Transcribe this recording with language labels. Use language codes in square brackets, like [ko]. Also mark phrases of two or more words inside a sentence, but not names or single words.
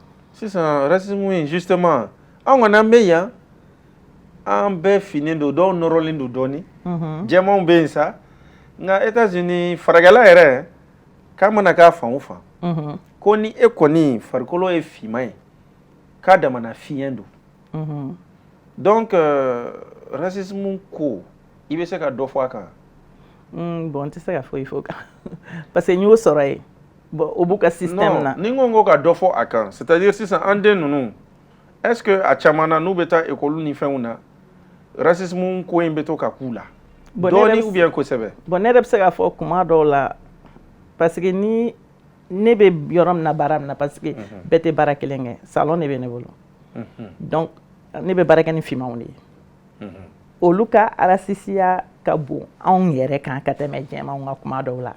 [bm] Sisan racisme in justement an kɔni an bɛ yan an bɛɛ finnen don dɔw nɔrɔlen don dɔɔni jɛmanw bɛ yen sa nka États-Unis farakɛla yɛrɛ k'a mana k'a fan o fan ko ni e kɔni farikolo ye finman ye k'a damana fiɲɛ don [fr] donc racisme [bm] ko i bɛ se ka dɔ fɔ a kan? Bon n tɛ se ka foyi fɔ o kan [fr] parce que [bm] n y'o sɔrɔ yen bon o b'u ka système na. Ni n ko ka dɔ fɔ a kan [fr] c'est à dire [bm] sisan an den ninnu [fr] est ce que [bm] a caman na n'u bɛ taa ekɔli ni fɛnw na racisme ko in bɛ to ka k'u la dɔɔni [fr] ou bien [bm] kosɛbɛ? Bon ne yɛrɛ bɛ se k'a fɔ kuma dɔw la [fr] parce que [bm] ni ne bɛ yɔrɔ min na baara min na [fr] parce que [bm] bɛɛ tɛ baara kelen kɛ salon de bɛ ne bolo donc ne bɛ baara kɛ ni finmanw de ye olu ka racisiya ka bon anw yɛrɛ kan ka tɛmɛ jɛmanw ka kuma dɔw la.